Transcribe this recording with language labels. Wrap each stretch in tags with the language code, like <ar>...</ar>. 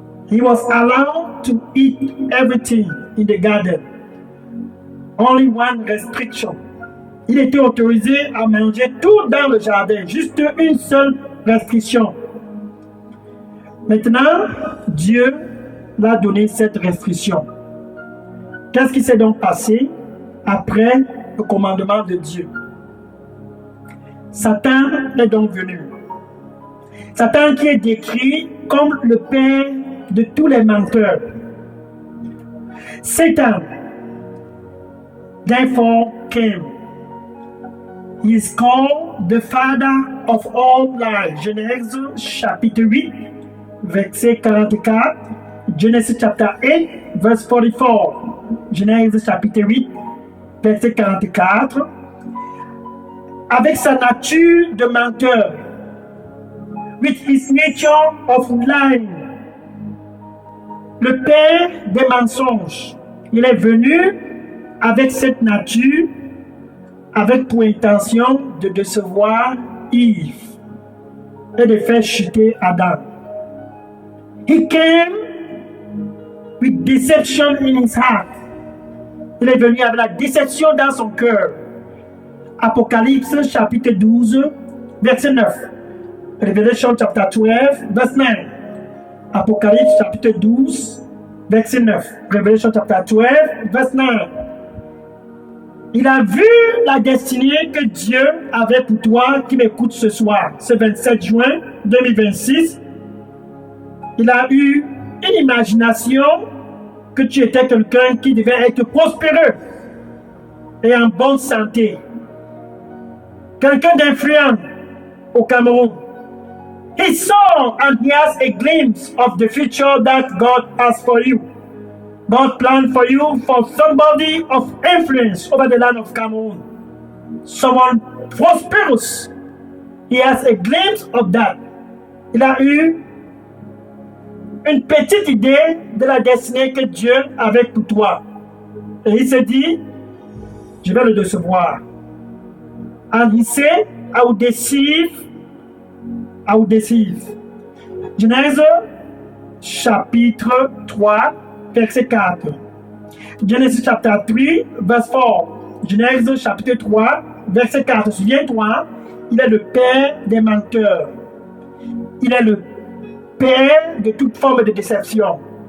<en>He was allowed to eat everything in the garden. Only one restriction.</en> <fr>Il était autorisé à manger tout dans le jardin. Juste une seule restriction. Maintenant, Dieu l'a donné cette restriction. Qu'est-ce qui s'est donc passé après le commandement de Dieu? Satan est donc venu. Satan qui est décrit comme le père de tous les menteurs.</fr> <en>Satan, therefore, came. He is called the father of all lies.</en> <fr>Genèse chapitre 8, verset 44.</fr> <en>Genesis chapter 8, verse 44.</en> <fr>Genèse chapitre 8, verset 44. Avec sa nature de menteur,</fr> <en>with his nature of lying,</en> <fr>le père des mensonges, il est venu avec cette nature, avec pour intention de décevoir Yves et de faire chuter Adam.</fr> <en>He came with deception in his heart.</en> <fr>Il est venu avec la déception dans son cœur. Apocalypse chapitre 12, verset 9.</fr> <en>Revelation chapter 12, verse 9.</en> <fr>Apocalypse chapitre 12, verset 9.</fr> <en>Revelation chapter 12, verse 9.</en> <fr>Il a vu la destinée que Dieu avait pour toi qui m'écoute ce soir, ce 27 juin 2026. Il a eu une imagination que tu étais quelqu'un qui devait être prospéreux et en bonne santé. Quelqu'un d'influent au Cameroun.</fr> <en>He saw and he has a glimpse of the future that God has for you. God planned for you for somebody of influence over the land of Cameroon. Someone prosperous. He has a glimpse of that.</en> <fr>Il a eu une petite idée de la destinée que Dieu avait pour toi. Et il s'est dit, je vais le décevoir.</fr> <en>And he said, I will deceive.</en> <fr>Genèse chapitre 3, verset 4.</fr> <en>Genesis chapter 3, verse 4.</en> <fr>Genèse chapitre 3, verset 4. Souviens-toi, il est le père des menteurs. Il est le père de toute forme de déception.</fr>